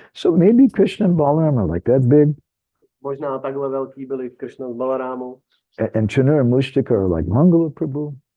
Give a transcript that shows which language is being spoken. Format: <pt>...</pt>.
<en>So maybe Krishna and Balaram are like that big.</en> <cs>Možná takhle velký byli Krishna s Balarámou.</cs> <en>And Canura and Mustika are like Mangala Prabhu.</en>